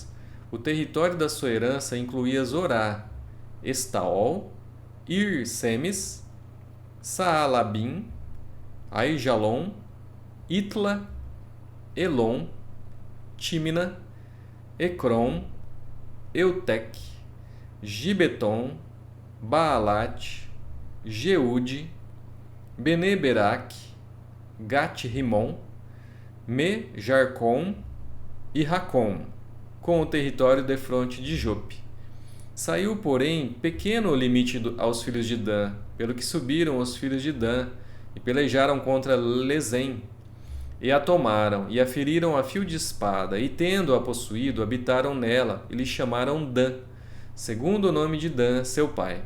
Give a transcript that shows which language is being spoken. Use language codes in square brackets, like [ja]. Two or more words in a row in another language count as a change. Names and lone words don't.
[pt] O território da sua herança incluía Zorá, Estaol, Ir-Semes, Saalabim, Aijalon, Itla, Elon, Tímina, Ecrom, Eutec, Gibeton, Baalat, Jeude, Bene-Berac, Gat-Rimon, Me-Jarcom e Racom, com o território defronte de Jope. Saiu, porém, pequeno o limite aos filhos de Dan, pelo que subiram os filhos de Dan e pelejaram contra Lezem, e a tomaram, e a feriram a fio de espada, e tendo-a possuído, habitaram nela, e lhe chamaram Dan, segundo o nome de Dan, seu pai.